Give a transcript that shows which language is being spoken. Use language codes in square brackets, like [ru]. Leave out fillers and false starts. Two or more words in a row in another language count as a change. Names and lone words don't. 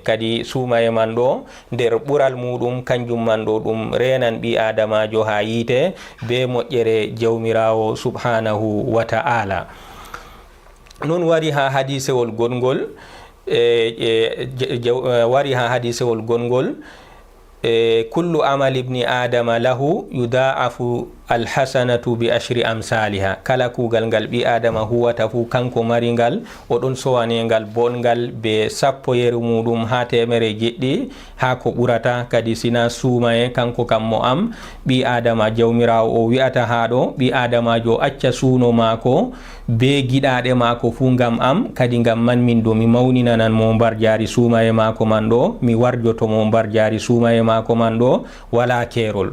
[ff] kadi suumaye man ɗo nder ɓural muɗum kanjum man ɗo ɗum renan ɓi adamajo ha yiite be moƴƴere jawmirawo [ar] سبحانه وتعالى. [ff] non wari ha hadisewol gongol [ar] wari ha hadisewol gongol كل عمل ابن آدم له يضاعف الحسنة بعشر أمثالها. [ff] kala kugal ngal ɓi adama huwata fu kanko mari ngal oɗon sowanegal bongal be 10 yeru muɗum ha temere jeɗɗi ha ko ɓurata. kadi sina suumaye kanko kam mo am ɓi adama jawmirawo o wi'ata ha ɗo ɓi adamajo acca suuno mako be giɗaɗe mako fu ngam am, kadi ngam man min do mi mawninanan mo mbar jaari suumaye mako man ɗo, mi warjoto mo mbar jaari suumaye mako man ɗo wala kerol.